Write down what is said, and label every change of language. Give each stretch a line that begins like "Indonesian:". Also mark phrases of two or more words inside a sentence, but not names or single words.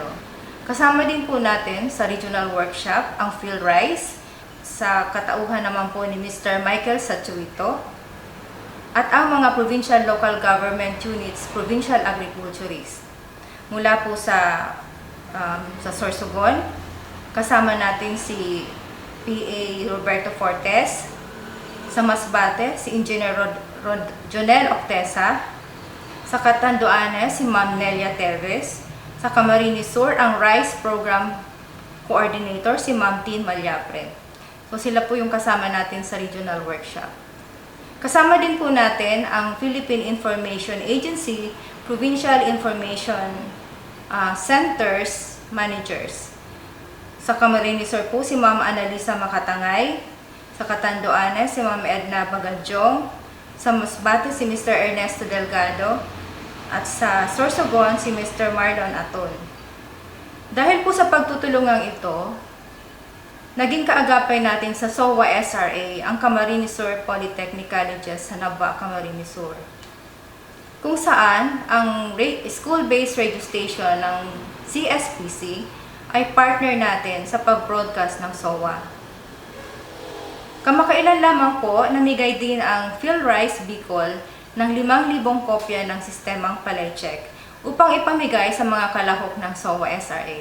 Filipino: Kasama din po natin sa
English: regional workshop
Filipino: ang PhilRice sa katauhan naman po ni Mr. Michael Sachuito at ang mga
English: provincial local government units, provincial agriculturists.
Filipino: Mula po sa Sorsogon, kasama natin si PA Roberto Fortes, sa Masbate si Engineer Jonel Octesa, sa Catanduanes, si Ma'am Nelia Teves. Sa Camarines Sur, ang
English: Rice Program Coordinator,
Filipino: si Ma'am Tin Malyapre. So sila po yung kasama natin sa
English: regional workshop.
Filipino: Kasama din po natin ang Philippine Information Agency, Provincial Information Centers Managers. Sa Camarines Sur po, si Ma'am Analisa Makatangay. Sa Catanduanes, si Ma'am Edna Bagadyong. Sa Masbate, si Mr. Ernesto Delgado. At sa Sorsogon, si Mr. Marlon Aton. Dahil po sa pagtutulungang ito, naging kaagapay natin sa SOWA SRA ang Camarines Sur Polytechnic Colleges sa Naba, Camarines Sur, kung saan ang
English: school-based radio station
Filipino: ng CSPC ay partner natin sa pag-broadcast ng SOWA. Kamakailan lamang po, namigay din ang PhilRice Bicol ng 5,000 kopya ng sistemang PALAYCHEK upang ipamigay sa mga kalahok ng SOWA SRA.